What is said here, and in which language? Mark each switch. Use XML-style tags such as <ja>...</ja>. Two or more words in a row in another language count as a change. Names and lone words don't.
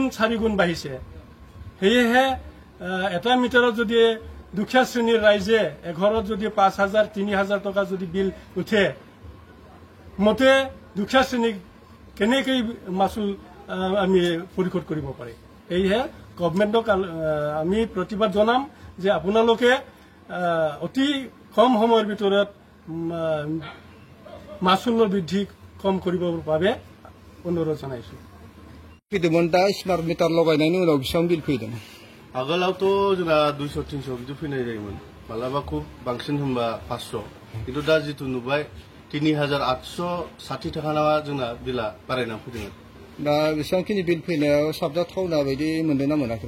<as>4 গুণ বাঢ়িছে হেয়েহে এটা মিটাৰত যদি দুখীয়া শ্ৰেণীৰ ৰাইজে এঘৰত যদি 5000-3000 টকা যদি বিল উঠে মতে দুখীয়া শ্ৰেণীক কেনেকৈ মাসুল আমি পৰিশোধ কৰিব পাৰে এইহে গভৰ্নমেণ্টক আমি প্ৰতিবাদ জনাম যে আপোনালোকে অতি কম সময়ৰ ভিতৰত মাসুলৰ বৃদ্ধি কম কৰিবৰ বাবে অনুৰোধ জনাইছো</as> <brx>फैदोंमोन दा</brx> <en>smart meter</en> <brx>लगायनायनि उनाव बेसेबां बिल फैदों आगोलावथ' जोंना 200-300 बिदि फैनाय जायोमोन मालाबा खुब बांसिन होनबा 500 किन्तु दा जितु नुबाय 3860 थाखा नामा जोंना बिला बारायना फैदों दा बेसेबांखिनि बिल फैनायाव साबजाथावना बायदि मोनदोंना मोनाखै</brx>